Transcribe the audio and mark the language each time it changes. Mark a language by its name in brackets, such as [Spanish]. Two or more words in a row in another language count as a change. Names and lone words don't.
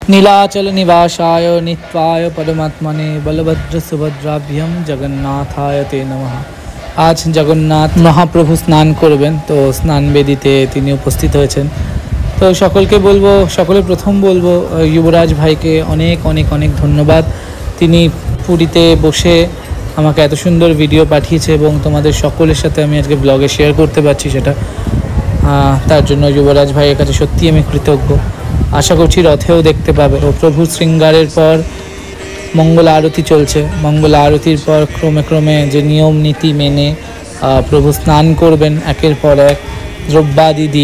[Sanskrit] नीलाचल निवासाय नित्वाय परमात्मने बलभद्र सुभद्राभ्यम जगन्नाथाय ते नमः। [Bangla] আজ জগন্নাথ মহাপ্রভু স্নান করবেন, তো স্নান বেদীতে তিনি উপস্থিত হয়েছেন। তো সকলকে বলব, সকলে প্রথম বলব যুবরাজ ভাইকে অনেক অনেক অনেক ধন্যবাদ। তিনি পুরীতে বসে আমাকে এত সুন্দর ভিডিও পাঠিয়েছে এবং তোমাদের সকলের সাথে আমি আজকে ব্লগে শেয়ার করতে পারছি, সেটা তার জন্য যুবরাজ ভাইয়ের কাছে সত্যি আমি কৃতজ্ঞ। আশা করছি রথেও দেখতে পাবে। ও প্রভু শৃঙ্গারের পর মঙ্গল আরতি চলছে। মঙ্গল আরতির পর ক্রমে ক্রমে যে নিয়ম নীতি মেনে প্রভু স্নান করবেন একের পর এক দ্রব্যাদি দিয়ে।